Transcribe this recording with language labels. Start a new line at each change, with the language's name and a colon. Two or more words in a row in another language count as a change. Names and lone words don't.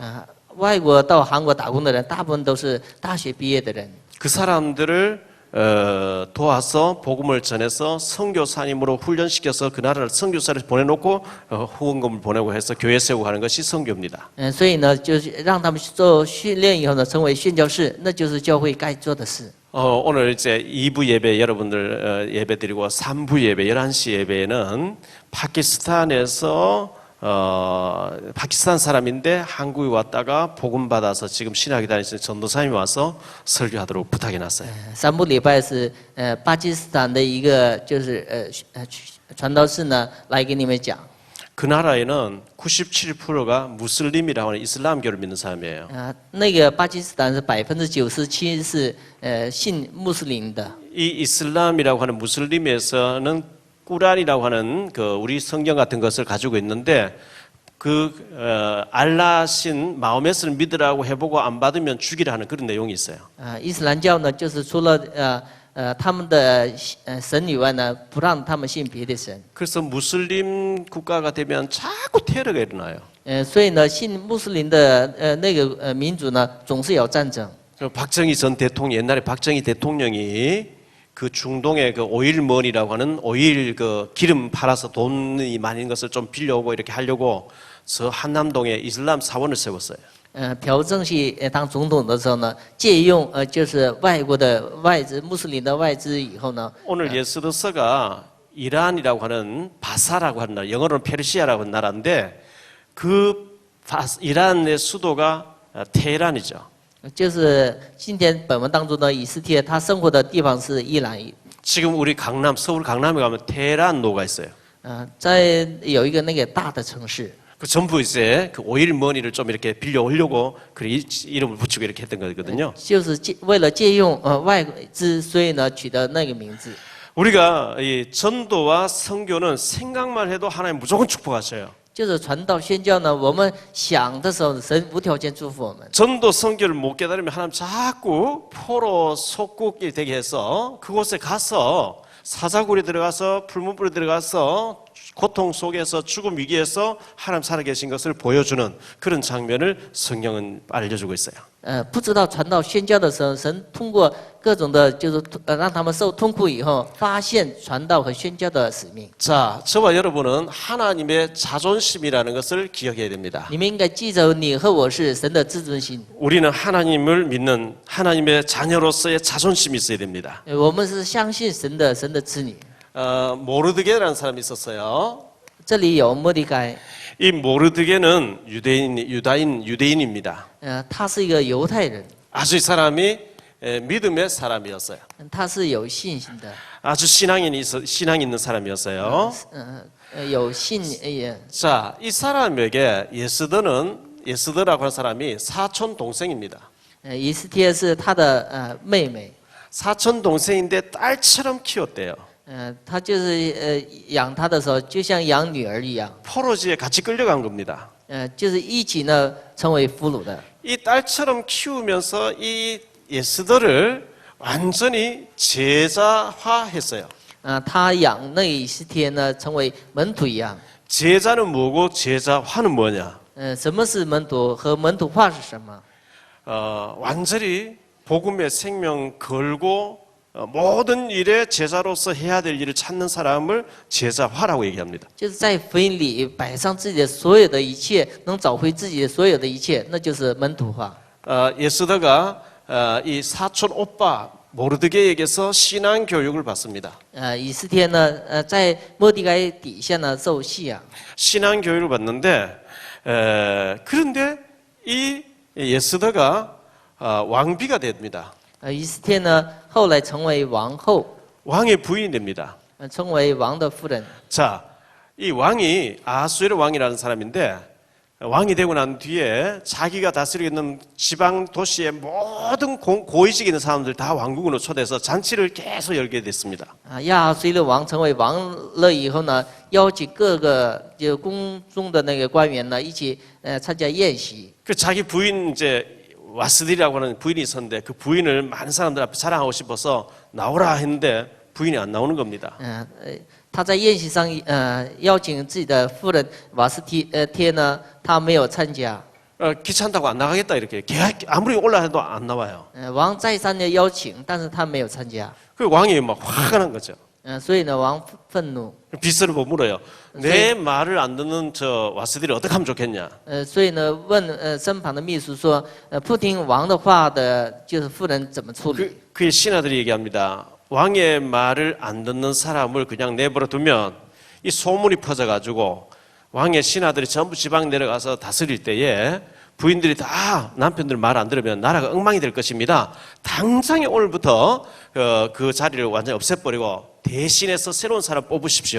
Chinese: 外国到韩国打工的人，大部分都是大学毕业的人。
Korean: 그 사람들을 도와서 복음을 전해서 선교사님으로 훈련시켜서 그 나라를 선교사를 보내놓고 후원금을 보내고 해서 교회 세우고 하는 것이 선교입니다.
Chinese: 所以呢，就是让他们做训练以后呢，成为宣教士，那就是教会该做的事。
Korean: 오늘 이제 2부 예배 여러분들 예배 드리고 3부 예배 11시 예배에는 파키스탄에서 파키스탄 사람인데 한국에 왔다가 복음 받아서 지금 신학에 다니시는 전도사님이 와서 설교하도록 부탁해 놨어요.
Chinese: 3 部礼拜是巴基斯坦的一个就是传道士呢来给你们讲。
Korean: 그 나라에는 97%가 무슬림이라고 하는 이슬람교를 믿는 사람이에요.
Chinese: 那个巴基斯坦是97%是信穆斯林的。
Korean: 이 이슬람이라고 하는 무슬림에서는 꾸란이라고 하는 그 우리 성경 같은 것을 가지고 있는데 그 알라신 마호메스를 믿으라고 해보고 안 받으면 죽이라 하는 그런 내용이 있어요.
Chinese: 伊斯兰教呢，就是除了他们的神以外呢，不让他们信别的神。
Korean: 그래서 무슬림 국가가 되면 자꾸 테러가 일어나요.
Chinese: 所以呢，信穆斯林的那个民族呢，总是有战争。
Korean: 박정희 전 대통령 옛날에 박정희 대통령이 그 중동의 그 오일머니라고 하는 오일 그 기름 팔아서 돈이 많은 것을 좀 빌려오고 이렇게 하려고 저 한남동에 이슬람 사원을 세웠어요.
Chinese: 朴正熙当总统的时候呢，借用就是外国的外资穆斯林的外资以后呢，
Korean: 오늘 예스더서가 이란이라고 하는 바사라고 하는 나라, 영어로는 페르시아라고 하는 나라인데 그 이란의 수도가 테헤란이죠.
Chinese: 就是今天本文当中的以斯帖，他生活的地方是伊朗。
Korean: 지금 우리 강남, 서울 강남에 가면 테헤란로가 있어요.
Chinese: 在有一个那个大的城市。
Korean: 그 전부 이제 그 오일 머니를 좀 이렇게 빌려 오려고 그 이름을 붙이고 이렇게 했던 거거든요.
Chinese: 就是为了借用外资，所以呢取得那个名字。
Korean: 우리가 이 전도와 선교는 생각만 해도 하나님 무조건 축복하셔요.
Chinese: 就是传道宣教呢，我们想的时候，神无条件祝福我们。
Korean: 전도 선교를 못 깨달으면 하나님 자꾸 포로 속국이 되게 해서 그곳에 가서 사자굴에 들어가서 풀무불에 들어가서 고통 속에서 죽음 위기에서 하나님 살아계신 것을 보여주는 그런 장면을 성경은 알려주고 있어요.
Chinese: 不知道传道宣教的时候，神通过各种的，就是让他们受痛苦以后，发现传道和宣教的使命。
Korean: 자, 저와 여러분은 하나님의 자존심이라는 것을 기억해야 됩니다.
Chinese: 你们应该记着，你和我是神的自尊心。
Korean: 우리는 하나님을 믿는 하나님의 자녀로서의 자존심이 있어야 됩니다.
Chinese: 我们是相信神的子女。
Korean: 모르드게라는 사람이 있었어요.
Chinese: 这里有末底改，
Korean: 이 모르드게는 유대인입니다.
Chinese: 他是一个犹太人，
Korean: 아주 이 사람이 믿음의 사람이었어요.
Chinese: 他是有信心的，
Korean: 아주 신앙 있는 사람이었어요.
Chinese: 有信也。
Korean: 자, 이 사람에게 예스더라고 하는 사람이 사촌 동생입니다.
Chinese: 以斯帖是他的妹妹，
Korean: 사촌 동생인데 딸처럼 키웠대요.
Chinese: 他就是养他的时候，就像养女儿一样，
Korean: 포로지에 같이 끌려간 겁니다.
Chinese: 就是一起呢成为俘虏的。
Korean: 이 딸처럼 키우면서 이 예스더를 완전히 제자화했어요.
Chinese: 他养那以斯帖呢成为门徒一样。
Korean: 제자는 뭐고 제자화는 뭐냐?
Chinese: 什么是门徒和门徒化是什么？
Korean: 완전히 복음의 생명 걸고 모든 일에 제자로서 해야 될 일을 찾는 사람을 제자화라고 얘기합니다.
Chinese: 就是在福音里摆上自己的所有的一切，能找回自己的所有的一切，那就是门徒化。
Korean: 예스더가 이 사촌 오빠 모르드게에게서 신앙 교육을 받습니다.
Chinese: 以斯帖呢，在末底改底下呢受信仰。
Korean: 신앙 교육을 받는데 그런데 이 예스더가 왕비가 됩니다.
Chinese: 以斯帖呢后来成为王后，
Korean: 왕의 부인이 됩니다.
Chinese: 成为王的夫人。
Korean: 자, 이 왕이 아하수에르 왕이라는 사람인데 왕이 되고 난 뒤에 자기가 다스리고 있는 지방 도시의 모든 고위직 있는 사람들 다 왕궁으로 초대해서 잔치를 계속 열게 됐습니다.
Chinese: 亚哈随鲁王成为王了以后呢，邀请各个就宫中的那个官员呢一起参加宴席。
Korean: 그 자기 부인 이제 와스딜이라고 하는 부인이 있었는데 그 부인을 많은 사람들 앞에 자랑하고 싶어서 나오라 했는데 부인이 안 나오는 겁니다.
Chinese: 他在宴席上邀请自己的夫人瓦斯帖呢，他没有参加。
Korean: 귀찮다고 안 나가겠다 이렇게 아무리 올라해도 안 나와요.
Chinese: 王再三的邀请，但是他没有参加。
Korean: 그 왕이 막 화가 난 거죠.
Chinese: 所以呢，王愤怒。
Korean: 비서를 못 물어요. 내 말을 안 듣는 저 와스딜이 어떻게 하면 좋겠냐?
Chinese: 所以呢，问身旁的秘书说，不听王的话的，就是夫人怎么处理？
Korean: 그의 신하들이 얘기합니다. 왕의 말을 안 듣는 사람을 그냥 내버려 두면 이 소문이 퍼져가지고 왕의 신하들이 전부 지방 내려가서 다스릴 때에 부인들이 다 남편들 말 안 들으면 나라가 엉망이 될 것입니다. 당장에 오늘부터 그 자리를 완전히 없애버리고 대신해서 새로운 사람 뽑으십시오.